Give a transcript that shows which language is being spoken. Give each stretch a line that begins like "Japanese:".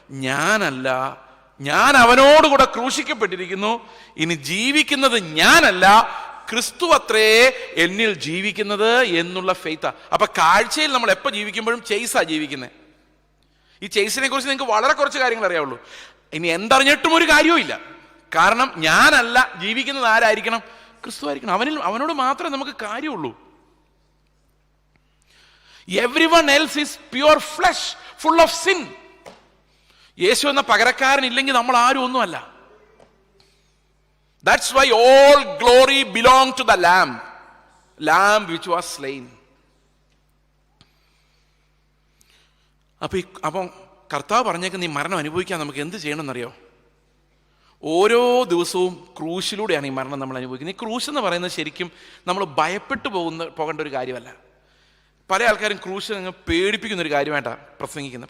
Malayalam: ഞാനല്ല, ഞാൻ അവനോടുകൂടെ ക്രൂശിക്കപ്പെട്ടിരിക്കുന്നു, ഇനി ജീവിക്കുന്നത് ഞാനല്ല, ക്രിസ്തു അത്രേ എന്നിൽ ജീവിക്കുന്നത് എന്നുള്ള ഫെയ്ത്താ. അപ്പൊ കാഴ്ചയിൽ നമ്മൾ എപ്പോൾ ജീവിക്കുമ്പോഴും ചെയ്സാ ജീവിക്കുന്നത്. ഈ ചെയ്സിനെ കുറിച്ച് നിങ്ങൾക്ക് വളരെ കുറച്ച് കാര്യങ്ങൾ അറിയാവുള്ളൂ. ഇനി എന്തറിഞ്ഞിട്ടും ഒരു കാര്യവും ഇല്ല. കാരണം ഞാനല്ല ജീവിക്കുന്നത്, ആരായിരിക്കണം? ക്രിസ്തു ആയിരിക്കണം. അവനോട് മാത്രമേ നമുക്ക് കാര്യമുള്ളൂ.
English: Everyone else is pure flesh, full of sin.
Malayalam: യേശു എന്ന പകരക്കാരൻ ഇല്ലെങ്കിൽ നമ്മൾ ആരും ഒന്നുമല്ല.
English: That's why all glory belong to the lamb which was slain.
Malayalam: അപ്പം കർത്താവ് പറഞ്ഞേക്ക്, നീ മരണം അനുഭവിക്കാൻ നമുക്ക് എന്ത് ചെയ്യണമെന്നറിയോ? ഓരോ ദിവസവും ക്രൂശിലൂടെയാണ് ഈ മരണം നമ്മൾ അനുഭവിക്കുന്നത്. ഈ ക്രൂശ് എന്ന് പറയുന്നത് ശരിക്കും നമ്മൾ ഭയപ്പെട്ടു പോകേണ്ട ഒരു കാര്യമല്ല. പല ആൾക്കാരും ക്രൂശ് അങ്ങ് പേടിപ്പിക്കുന്ന ഒരു കാര്യമായിട്ടാണ് പ്രസംഗിക്കുന്നത്.